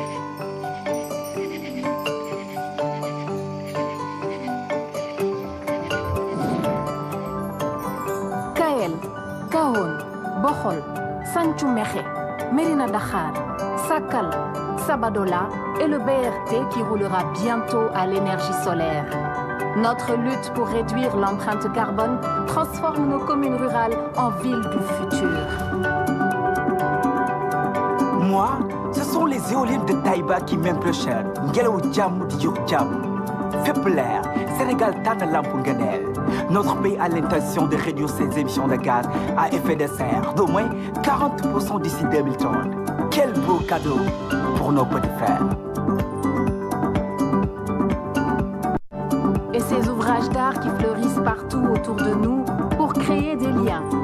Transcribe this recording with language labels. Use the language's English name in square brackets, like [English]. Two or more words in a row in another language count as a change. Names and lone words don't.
[French] Kael, Kahone, Bokhol, Santhiou Mékhé, Mérina Dakhar, Sakal, Sabadola et le BRT qui roulera bientôt à l'énergie solaire. Notre lutte pour réduire l'empreinte carbone transforme nos communes rurales en villes du futur. Moi, ce sont les éoliennes de Taïba qui m'impressionnent. [Wolof] Ngelaw Jàmm di jox jàmm. Fépp leer, Sénégal tànn lamp ngëneel. [French] Notre pays a l'intention de réduire ses émissions de gaz à effet de serre d'au moins 40% d'ici 2030. Quel beau cadeau pour nos petits frères. Et ces ouvrages d'art qui fleurissent partout autour de nous pour créer des liens.